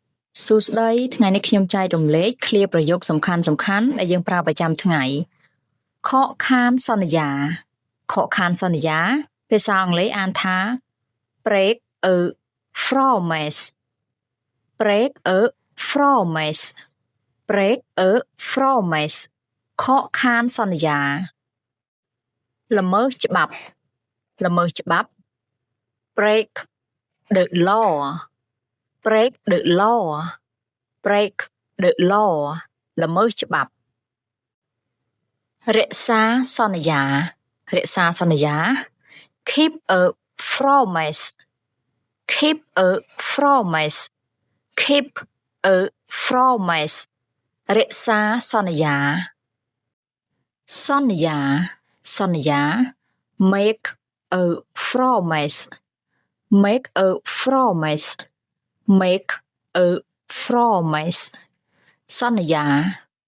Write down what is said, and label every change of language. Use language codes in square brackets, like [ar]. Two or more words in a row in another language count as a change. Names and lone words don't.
[km] សួស្តីថ្ងៃនេះខ្ញុំចែករំលែកឃ្លាប្រយោគសំខាន់ៗដែលយើងប្រើប្រចាំថ្ងៃខកខានសន្យាខ កខានសន្យាភាសាអង់គ្លេសអានថា [en] break a promise break a promise break a promise [km] ខ កខានសន្យាល្មើសច្បាប់ល្មើសច្បាប់ [en] break the law break the law break the law [km] ល្មើសច្បាប់រ ក្សាសន្យារក្សាសន្យា [en] keep a promise keep a promise keep a promise [km] រក្សាសន្យាសន្យាសន្យា [en] make a promise make a promise make a promise [km] សន្យា